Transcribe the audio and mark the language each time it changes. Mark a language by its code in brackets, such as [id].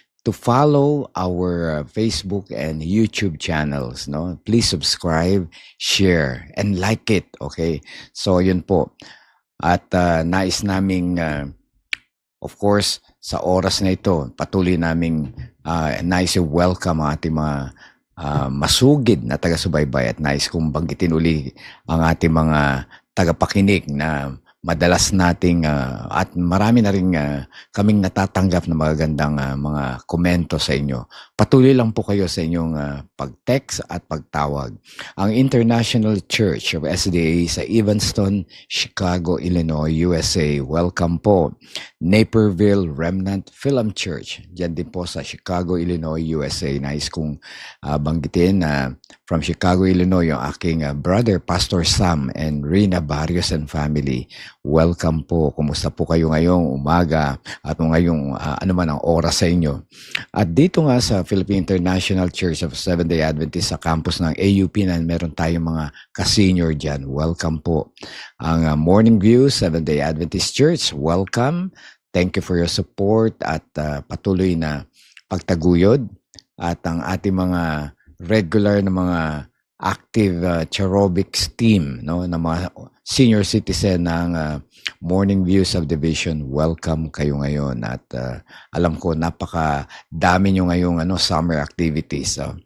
[en] to follow our Facebook and YouTube channels, no? Please subscribe, share, and like it, okay? [tl] So, yun po. At nais naming, [en] of course, [tl] sa oras na ito, patuloy naming nais welcome ang ating mga masugid na taga-subaybay at nais kong banggitin uli ang ating mga tagapakinig na madalas nating at marami na rin kaming natatanggap na magagandang mga komento sa inyo. Patuloy lang po kayo sa inyong pag-text at pagtawag. Ang International Church of SDA sa Evanston, Chicago, Illinois, USA. Welcome po. Naperville Remnant Film Church. Diyan din po sa Chicago, Illinois, USA. Nais kong banggitin na from Chicago, Illinois, yung aking brother, Pastor Sam and Rina Barrios and family. Welcome po. Kumusta po kayo ngayong umaga at ngayong ano man ang oras sa inyo. At dito nga sa Philippine International Church of Seventh-day Adventist sa campus ng AUP na meron tayong mga ka-senior dyan. Welcome po. Ang Morning View Seventh-day Adventist Church, welcome. [en] Thank you for your support [tl] at patuloy na pagtaguyod. At ang ating mga regular na mga active cherobics team, no, na mga senior citizen ng Morning View Subdivision, welcome kayo ngayon at alam ko napaka-dami nyo ngayong [en] summer activities.